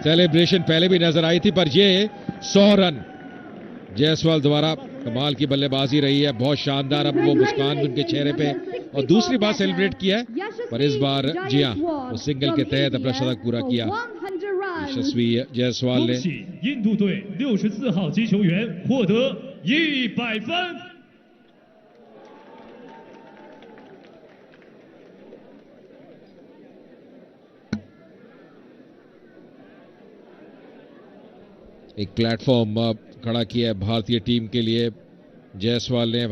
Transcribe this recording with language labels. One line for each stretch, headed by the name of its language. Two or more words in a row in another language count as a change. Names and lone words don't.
Hindi: सेलिब्रेशन पहले भी नजर आई थी, पर ये 100 रन जायसवाल द्वारा। कमाल की बल्लेबाजी रही है, बहुत शानदार। अब वो मुस्कान भी उनके चेहरे पे, और दूसरी बार सेलिब्रेट किया है, पर इस बार जी हाँ, वो सिंगल के तहत अपना शतक पूरा किया यशस्वी जायसवाल ने।
Chinese: 印度队64号击球员获得100分。
Hindi: एक प्लेटफॉर्म खड़ा किया है भारतीय टीम के लिए जायसवाल ने।